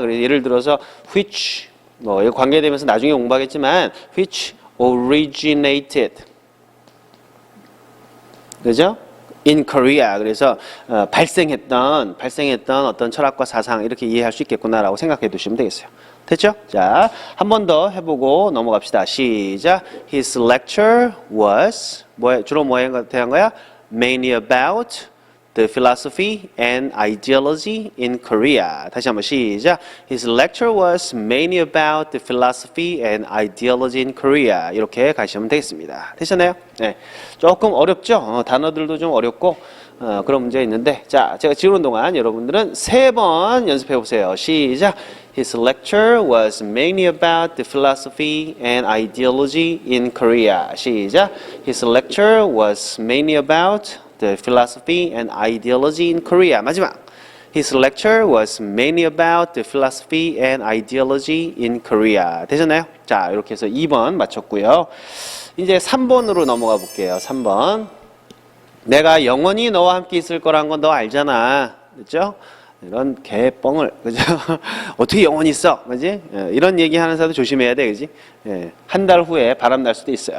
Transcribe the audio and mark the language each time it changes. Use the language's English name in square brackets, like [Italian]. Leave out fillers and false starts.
[Korean] 그래서 예를 들어서 which 이거 관계되면서 나중에 공부하겠지만 [English] which originated, [Korean] 그죠? [English] in Korea. [Korean] 그래서 발생했던 어떤 철학과 사상 이렇게 이해할 수 있겠구나라고 생각해 두시면 되겠어요. 됐죠? 자, 한 번 더 해보고 넘어갑시다. 시작. [English] His lecture was [Korean] 주로 뭐에 대한 거야? [English] Mainly about the philosophy and ideology in Korea. [Korean] 다시 한번 시작. [English] His lecture was mainly about the philosophy and ideology in Korea. [Korean] 이렇게 가시면 되겠습니다. 되셨나요? 네. 조금 어렵죠? 단어들도 좀 어렵고 그런 문제가 있는데, 자, 제가 지우는 동안 여러분들은 3번 연습해 보세요. 시작. [English] His lecture was mainly about the philosophy and ideology in Korea. [Korean] 시작. [English] His lecture was mainly about the philosophy and ideology in Korea. [Korean] 마지막. [English] His lecture was mainly about the philosophy and ideology in Korea. [Korean] 되셨나요? 자, 이렇게 해서 2번 마쳤고요. 이제 3번으로 넘어가 볼게요. 3번. 내가 영원히 너와 함께 있을 거란 건 너 알잖아. 그렇죠? 이런 개뻥을, 그죠? 어떻게 영원히 있어? 그지? 이런 얘기 하는 사람도 조심해야 돼, 그지? 한 달 후에 바람 날 수도 있어요.